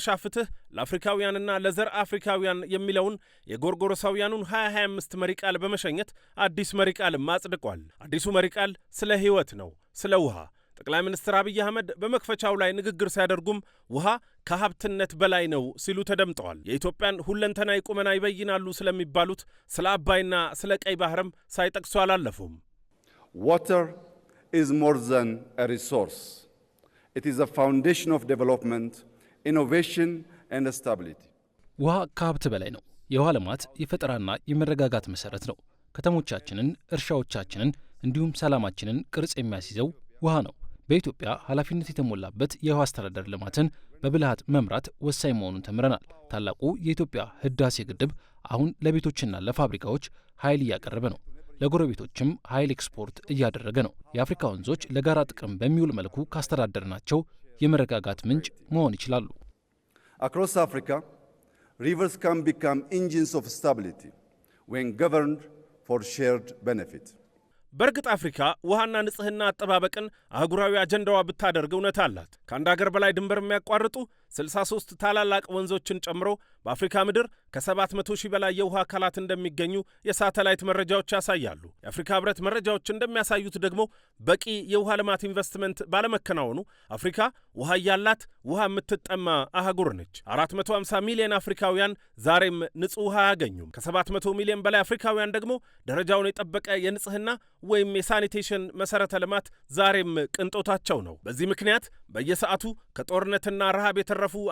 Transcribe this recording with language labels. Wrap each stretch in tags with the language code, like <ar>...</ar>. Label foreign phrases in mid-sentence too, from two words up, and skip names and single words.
<am>ፍትህ ለአፍሪካውያንና ለዘር አፍሪካውያን የሚለውን የጎርጎሮሳውያኑን 2025 መሪ ቃል በመሸኘት አዲስ መሪ ቃልም አጽድቋል። አዲሱ መሪ ቃል ስለ ህይወት ነው፣ ስለ ውሃ። ጠቅላይ ሚኒስትር አብይ አህመድ በመክፈቻው ላይ ንግግር ሲያደርጉም ውሃ ከሀብትነት በላይ ነው ሲሉ ተደምጠዋል። የኢትዮጵያን ሁለንተናዊ ቁመና ይበይናሉ ስለሚባሉት ስለ አባይና ስለ ቀይ ባህርም ሳይጠቅሱ አላለፉም።</am> <en>Water is more than a resource. It is a foundation of development, innovation and stability.</en> <am>ውሃ ከሀብት በላይ ነው። የውሃ ልማት የፈጠራና የመረጋጋት መሰረት ነው። ከተሞቻችንን፣ እርሻዎቻችንን እንዲሁም ሰላማችንን ቅርጽ የሚያስይዘው ውሃ ነው። በኢትዮጵያ ኃላፊነት የተሞላበት የውሃ አስተዳደር ልማትን በብልሃት መምራት ወሳኝ መሆኑን ተምረናል። ታላቁ የኢትዮጵያ ህዳሴ ግድብ አሁን ለቤቶችና ለፋብሪካዎች ኃይል እያቀረበ ነው። ለጎረቤቶችም ኃይል ኤክስፖርት እያደረገ ነው። የአፍሪካ ወንዞች ለጋራ ጥቅም በሚውል መልኩ ካስተዳደርናቸው የመረጋጋት ምንጭ መሆን ይችላሉ።</am> <en>Across Africa, rivers can become engines of stability when governed for shared benefit.</en> <am>በእርግጥ አፍሪካ ውሃና ንጽህና አጠባበቅን አህጉራዊ አጀንዳዋ ብታደርግ እውነት አላት። ከአንድ አገር በላይ ድንበር የሚያቋርጡ 63 ታላላቅ ወንዞችን ጨምሮ በአፍሪካ ምድር ከ700 ሺህ በላይ የውሃ አካላት እንደሚገኙ የሳተላይት መረጃዎች ያሳያሉ። የአፍሪካ ህብረት መረጃዎች እንደሚያሳዩት ደግሞ በቂ የውሃ ልማት ኢንቨስትመንት ባለመከናወኑ አፍሪካ ውሃ ያላት ውሃ የምትጠማ አህጉር ነች። 450 ሚሊዮን አፍሪካውያን ዛሬም ንጹህ ውሃ አያገኙም። ከ700 ሚሊዮን በላይ አፍሪካውያን ደግሞ ደረጃውን የጠበቀ የንጽህና ወይም የሳኒቴሽን መሰረተ ልማት ዛሬም ቅንጦታቸው ነው። በዚህ ምክንያት በየሰዓቱ ከጦርነትና ረሃብ የተረፉ</am>